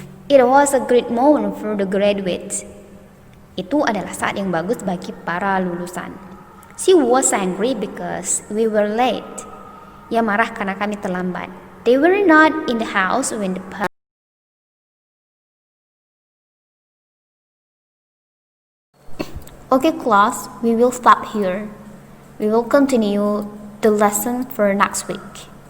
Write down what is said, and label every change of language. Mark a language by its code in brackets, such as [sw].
[en] It was a great moment for the graduates. [id] Itu adalah saat yang bagus bagi para lulusan. [en] She was angry because we were late. [id] Ia marah karena kami terlambat. [en] They were not in the house when the party. Okay class, we will stop here. We will continue the lesson for next week.